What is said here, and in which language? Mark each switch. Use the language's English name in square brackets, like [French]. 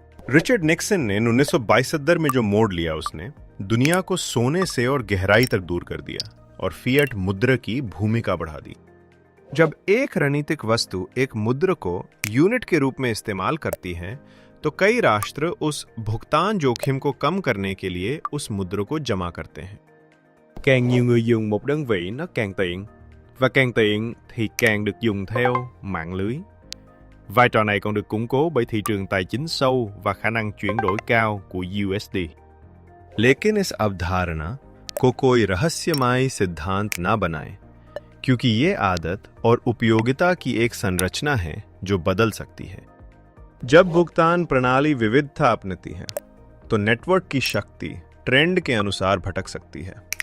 [Hindi] Richard Nixon ने 1972 में जो मोड़ लिया, उसने दुनिया को सोने से और गहराई तक दूर कर दिया और फिएट मुद्रा की भूमिका बढ़ा दी। जब एक रणनीतिक वस्तु एक मुद्रा को यूनिट के रूप में इस्तेमाल करती है, तो कई राष्ट्र उस भुगतान जोखिम को कम करने के लिए उस मुद्रा को जमा करते हैं। [Vietnamese] Càng nhiều người dùng một đơn vị nó càng tiện, và càng tiện thì càng được dùng theo mạng lưới. Vai trò này còn được củng cố bởi thị trường tài chính sâu và khả năng chuyển đổi cao của USD. [Hindi] लेकिन इस अवधारणा को कोई रहस्यमय सिद्धांत ना बनाएं, क्योंकि ये आदत और उपयोगिता की एक संरचना है जो बदल सकती है। जब भुगतान प्रणाली विविधता अपनाती है, तो नेटवर्क की शक्ति ट्रेंड के अनुसार भटक सकती है।